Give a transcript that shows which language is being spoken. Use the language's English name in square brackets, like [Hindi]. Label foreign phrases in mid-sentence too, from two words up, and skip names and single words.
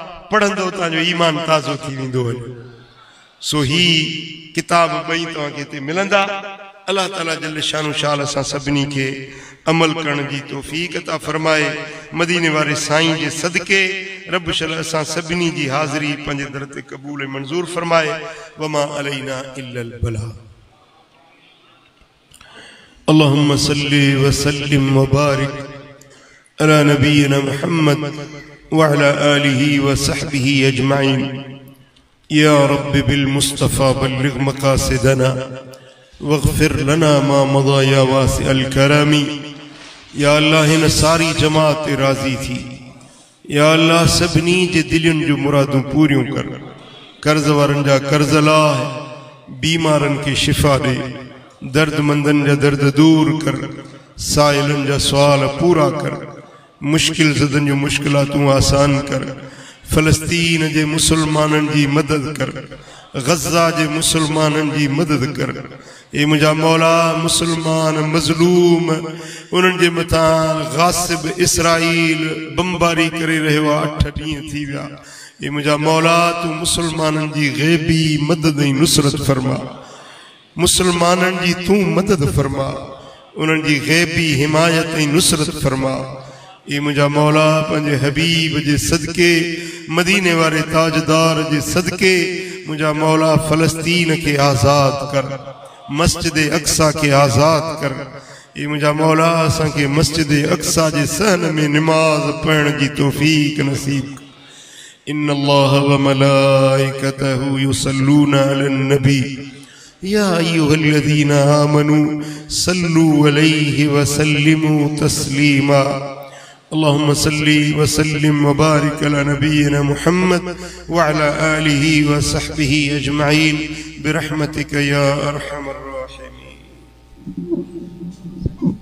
[Sindhi] पढ़ंदो तव्हांजो ईमान ताज़ो थी वेंदो वञे। सो ही किताब ॿई तव्हांखे हिते मिलंदा। अल्लाह ताला जल शानो शाल असां सभिनी खे अमल करण जी तौफ़ीक़ अता फरमाए। मदीने वारे साईं जे सदके रब शल असां सभिनी जी हाज़िरी पंहिंजे दर ते क़बूल ऐं मंज़ूर फरमाए। [Arabic] وما علينا إلا البلاغ. اللهم صل وسلم وبارك على نبينا محمد وعلى آله وصحبه أجمعين. يا رب بالمصطفى بلغ مقاصدنا واغفر لنا ما مضى يا واسع الكرم. [Sindhi] या अल्लाह इन सारी जमात राज़ी थी। या अल्लाह सभिनी जे दिलनि जो मुरादूं पूरियूं कर। कर्ज़ वारनि जा कर्ज़ लाह, बीमारनि खे शिफ़ा ॾे, दर्दमंदनि जा दर्द दूर कर, साइलनि जा सुवाल पूरा कर, मुश्किल ज़दनि जो मुश्किलातूं आसान कर। फ़लस्तीन जे मुसलमाननि जी मदद कर, गज़ा जे मुसलमाननि जी मदद कर। ए मुंहिंजा मौला मुसलमान मज़लूम उन्हनि जे मथां गासिब इसराइल बमबारी करे रहियो आहे। 8 ॾींहं थी विया। ए मुंहिंजा मौला तूं मुसलमाननि जी ग़ैबी मदद ऐं नुसरत फरमा। मुसलमाननि जी तूं मदद फरमा, उन्हनि जी ग़ैबी हिमायत ऐं नुसरत फरमा। ये मुझा मौला पंजे हबीब जे सदके मदीने वाले ताजदार जे सदके मुझा मौला फलस्तीन के आज़ाद कर, मस्जिद अक्सा के आज़ाद कर। ये मुझा मौला असां के मस्जिद अक्सा जे सहन में नमाज पढ़न जी तौफीक नसीब। [Arabic] إن الله وملائكته يصلون على النبي يا أيها الذين آمنوا صلوا عليه وسلموا تسليما. اللهم صل وسلم وبارك على نبينا محمد وعلى آله وصحبه أجمعين برحمتك يا أرحم الراحمين.